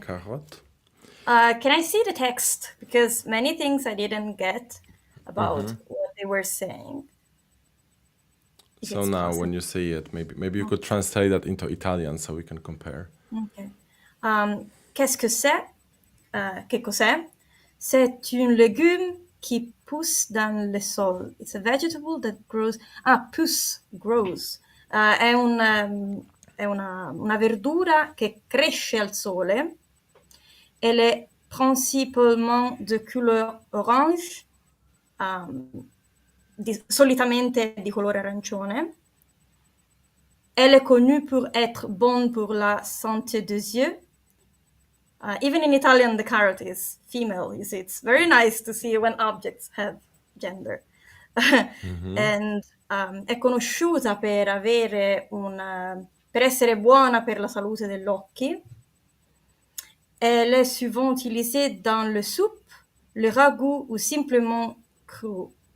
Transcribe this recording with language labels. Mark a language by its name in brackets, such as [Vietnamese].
[English] carrot. Can I see the text? Because many things I didn't get about what they were saying. If So it's now, possible. when you see it, maybe you could translate that into Italian so we can compare. [French] Okay. Qu'est-ce que c'est? [Italian] Que cos'è? [French] C'est un légume qui pousse dans le sol. [English] It's a vegetable that grows. Pousse, grows. [Italian] È una verdura che cresce al sole. [French] Elle est principalement de couleur orange, [Italian] solitamente di colore arancione. [French] Elle est connue pour être bonne pour la santé des yeux. [English] Even in Italian, the carrot is female. You see, it's very nice to see when objects have gender. [Italian] And è conosciuta per avere per essere buona per la salute degli occhi. [French] Elle est souvent utilisée dans le soupe, le ragoût ou simplement cru.